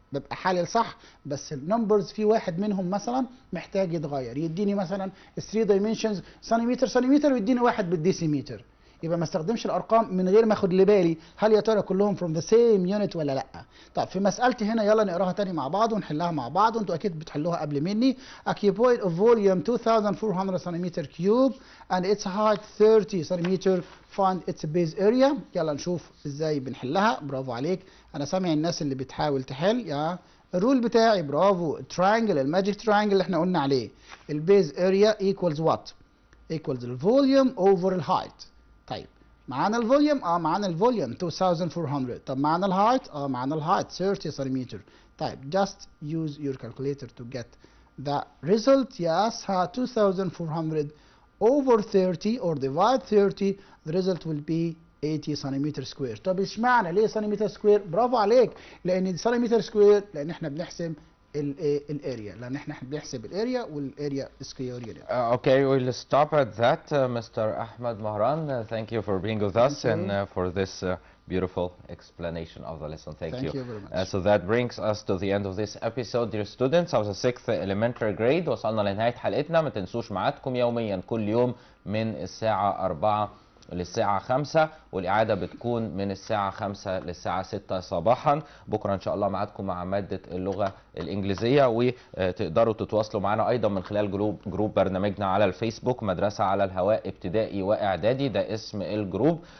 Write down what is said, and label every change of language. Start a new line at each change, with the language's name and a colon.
Arabic: ببقى حالل صح بس النمبرز في واحد منهم مثلا محتاج يتغير، يديني مثلا 3 دايمنشنز سنتيمتر ويديني واحد بالديسيمتر، يبقى ما استخدمش الارقام من غير ما اخد لي بالي هل يا ترى كلهم
English: from the same unit
Arabic: ولا لا. طب في مسالتي هنا يلا نقراها تاني مع بعض ونحلها مع بعض، وانتوا اكيد بتحلوها قبل مني.
English: A cuboid of volume 2400 centimeter cube and its height 30 centimeter, find its base area.
Arabic: يلا نشوف ازاي بنحلها. برافو عليك، انا سامع الناس اللي بتحاول تحل. يا الرول بتاعي برافو. triangle الماجيك triangle اللي احنا قلنا عليه. البيز اريا
English: equals what؟ equals
Arabic: الفوليوم over الهايت. طيب معانا الفوليوم معانا الفوليوم 2400. طب معانا الهايت معانا الهايت 30 سنتيمتر. طيب
English: just use your calculator to get the result. Yes 2400 over 30 or divide 30, the result will be 80 centimetre square.
Arabic: طب اشمعنى ليه سنتيمتر سكوير؟ برافو عليك، لان سنتيمتر سكوير لان احنا بنحسب الاريا، لان احنا بنحسب الاريا والاريا سكوير يونت.
English: Okay, we'll stop at that. Mr. Ahmed Mahran, thank you for being with us and for this beautiful explanation of the lesson. Thank you. Thank you very much. So that brings us to the end of this episode, dear students of the 6th elementary grade.
Arabic: وصلنا لنهاية حلقتنا. ما تنسوش ميعادكم يوميا كل يوم من الساعة 4 للساعة 5، والإعادة بتكون من الساعة 5 للساعة 6 صباحا. بكرة إن شاء الله معادكم مع مادة اللغة الإنجليزية، وتقدروا تتواصلوا معنا أيضا من خلال جروب برنامجنا على الفيسبوك، مدرسة على الهواء ابتدائي وإعدادي، ده اسم الجروب.